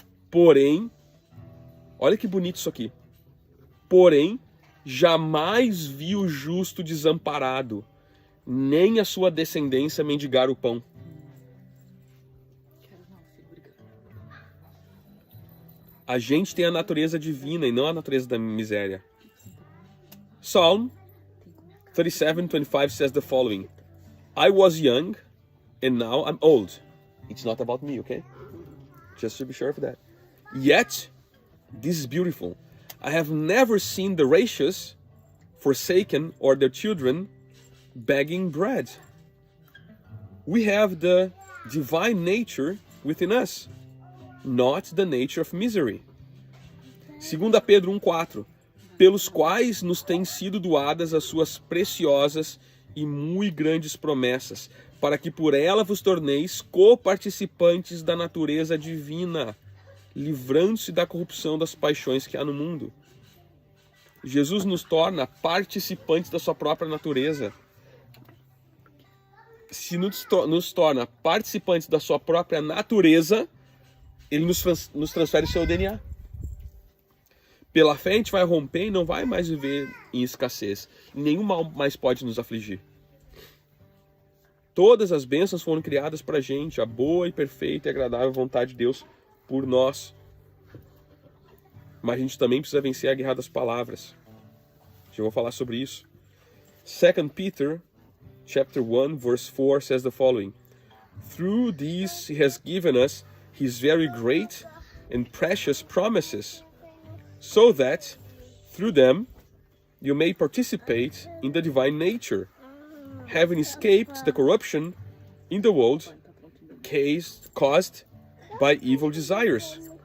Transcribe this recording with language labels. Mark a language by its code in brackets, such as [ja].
[pt] Porém, olha que bonito isso aqui. Porém, jamais vi o justo desamparado, nem a sua descendência mendigar o pão. A gente tem a natureza divina e não a natureza da miséria. [en] Psalm 37:25 says the following, I was young and now I'm old. It's not about me, okay? Just to be sure of that. Yet, this is beautiful. I have never seen the righteous forsaken or their children begging bread. We have the divine nature within us, not the nature of misery. [pt] 2 Pedro 1:4, pelos quais nos têm sido doadas as suas preciosas e muito grandes promessas, para que por ela vos torneis coparticipantes da natureza divina, livrando-se da corrupção das paixões que há no mundo. Jesus nos torna participantes da sua própria natureza. se nos torna participantes da sua própria natureza, ele nos transfere o seu DNA. Pela fé a gente vai romper e não vai mais viver em escassez. Nenhum mal mais pode nos afligir. Todas as bênçãos foram criadas para a gente, a boa e perfeita e agradável vontade de Deus por nós. Mas a gente também precisa vencer a guerra das palavras. Já vou falar sobre isso. [en] 2 Peter, chapter 1, verse 4 says the following. Through these he has given us his very great and precious promises, so that, through them, you may participate in the divine nature, having escaped the corruption in the world caused by evil desires.